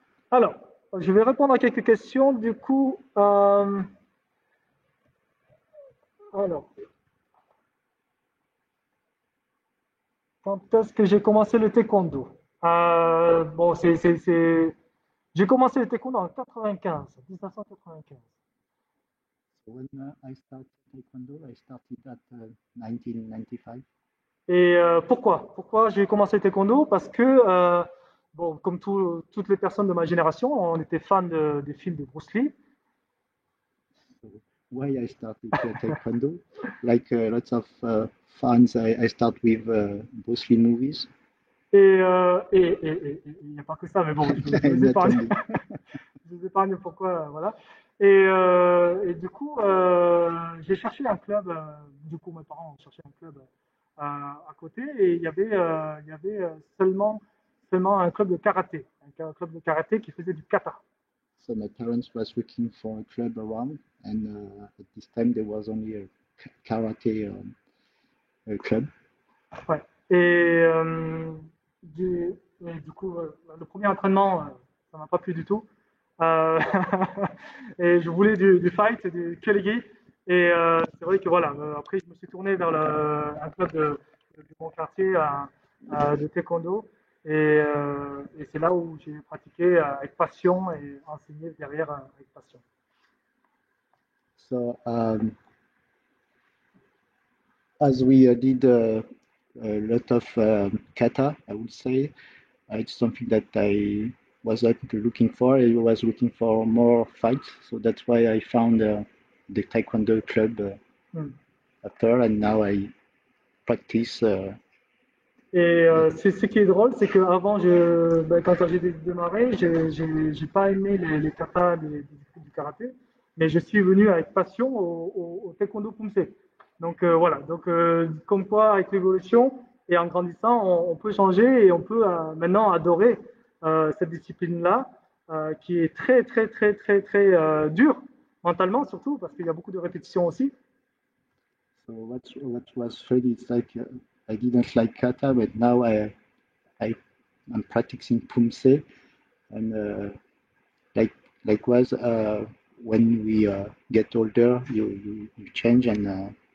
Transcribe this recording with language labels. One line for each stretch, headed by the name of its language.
French: Alors, je vais répondre à quelques questions. Du coup, alors, quand est-ce que j'ai commencé le taekwondo? Bon, j'ai commencé le taekwondo en 95, 1995.
English: So when I started Taekwondo, I started at 1995.
French: Et pourquoi j'ai commencé le taekwondo? Parce que, bon, comme toutes les personnes de ma génération, on était fans des films de Bruce Lee.
English: So why I started Taekwondo? Like lots of fans, I start with Bruce Lee movies.
French: Et il n'y a pas que ça, mais bon, je vous
English: Not
French: épargne.
English: only.
French: Je vous épargne pourquoi, voilà. Et du coup, j'ai cherché un club, du coup, mes parents ont cherché un club à côté, et il y avait seulement un club de karaté, un club de karaté qui faisait du kata.
English: So my parents was looking for a club around, and at this time there was only a karate club.
French: Ouais. Et du coup, le premier entraînement, ça m'a pas plu du tout. Euh, et je voulais du fight, du Kelegi. Et c'est vrai que voilà, après je me suis tourné vers un club de mon quartier de taekwondo. Et c'est là où j'ai pratiqué avec passion et enseigné derrière avec passion.
English: So as we did a lot of kata, I would say, it's something that I was looking for. I was looking for more fights, so that's why I found the Taekwondo club after, and now I practice.
French: Et c'est ce qui est drôle, c'est qu'avant, quand j'ai démarré, j'ai pas aimé les katas du karaté, mais je suis venu avec passion au taekwondo Pumse. Donc voilà, donc comme quoi avec l'évolution et en grandissant, on peut changer et on peut maintenant adorer cette discipline-là, qui est très très très très très dure mentalement surtout parce qu'il y a beaucoup de répétitions aussi.
English: So what was funny, it's like I didn't like kata, but now I'm practicing Pumse, and likewise when we get older, you change and.